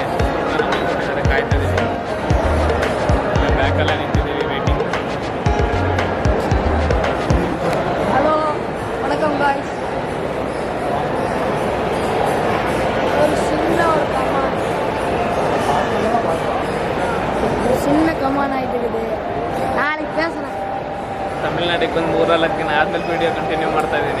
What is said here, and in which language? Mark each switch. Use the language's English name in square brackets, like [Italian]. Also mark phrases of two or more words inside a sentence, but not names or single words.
[Kannada] ಕಾಯ್ತಾ ಇದ್ದೀವಿ, ಬ್ಯಾಕಲ್ಲೇ ನಿಂತಿದ್ದೀವಿ ವೆಯ್ಟಿಂಗ್. [Tamil] ஹலோ வணக்கம் காய்ஸ். ஒரு சின்ன கமான் ஆகிட்டு இருக்குது. நாளைக்கு பேசுகிறேன். [Kannada] ತಮಿಳ್ನಾಡಿಗೆ ಬಂದು 3-4 ದಿನ ಆದಮೇಲೆ ವೀಡಿಯೋ ಕಂಟಿನ್ಯೂ ಮಾಡ್ತಾ ಇದ್ದೀನಿ.